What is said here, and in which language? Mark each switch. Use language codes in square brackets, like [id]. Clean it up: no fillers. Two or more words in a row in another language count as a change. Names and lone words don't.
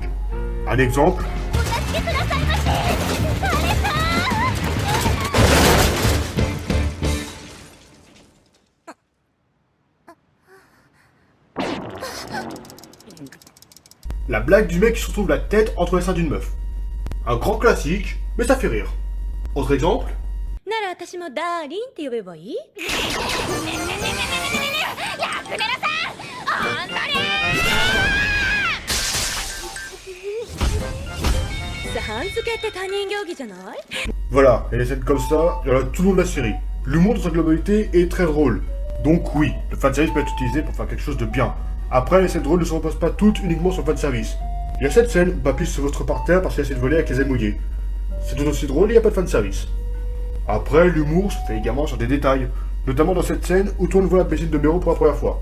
[fr] Un exemple, la blague du mec qui se retrouve la tête entre les seins d'une meuf. Un grand classique, mais ça fait rire. Autre exemple, [ja] なら私もダーリンって呼べばいい？さん付けって他人行儀じゃない？ [fr] voilà, et les scènes comme ça, il y en a tout le long de la série. L'humour dans sa globalité est très drôle. Donc oui, le fanservice peut être utilisé pour faire quelque chose de bien. Après, les scènes drôles ne se reposent pas toutes uniquement sur le fanservice. Il y a cette scène où Papy se vautre par terre parce qu'il essaie de voler avec les ailes mouillées. C'est tout aussi drôle et il n'y a pas de fanservice. Après, l'humour se fait également sur des détails, notamment dans cette scène où tourne voit la piscine de Mero pour la première fois.